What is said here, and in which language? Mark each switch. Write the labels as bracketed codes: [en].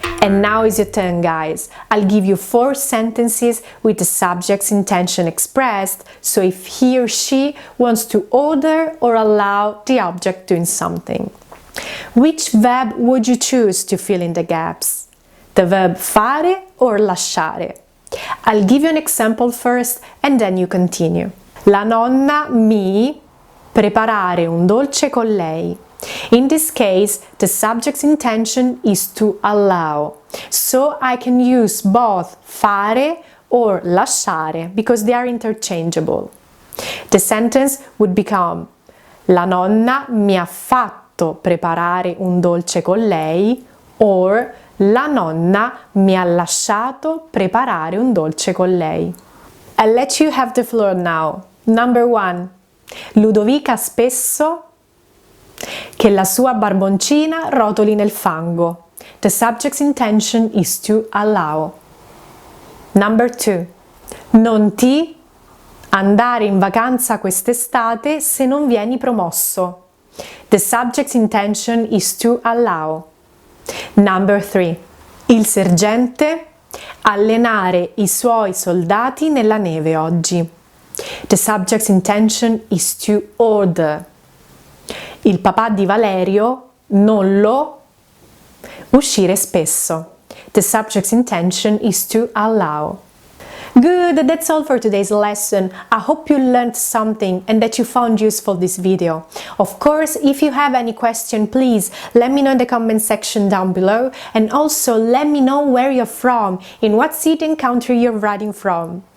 [en] And now is your turn, guys. I'll give you 4 sentences with the subject's intention expressed, so if he or she wants to order or allow the object doing something. Which verb would you choose to fill in the gaps? The verb fare or lasciare? I'll give you an example first and then you continue. [it] La nonna mi preparare un dolce con lei. [en] In this case, the subject's intention is to allow. So I can use both fare or lasciare because they are interchangeable. The sentence would become: [it] La nonna mi ha fatto preparare un dolce con lei, or la nonna mi ha lasciato preparare un dolce con lei. [en] I'll let you have the floor now. Number 1. [it] Ludovica spesso che la sua barboncina rotoli nel fango. [en] The subject's intention is to allow. Number 2. [it] Non ti andare in vacanza quest'estate se non vieni promosso. [en] The subject's intention is to allow. Number 3. [it] Il sergente allenare i suoi soldati nella neve oggi. [en] The subject's intention is to order. [it] Il papà di Valerio non lo uscire spesso. [en] The subject's intention is to allow. Good, that's all for today's lesson. I hope you learned something and that you found useful this video. Of course, if you have any question, please let me know in the comment section down below, and also let me know where you're from, in what city and country you're writing from.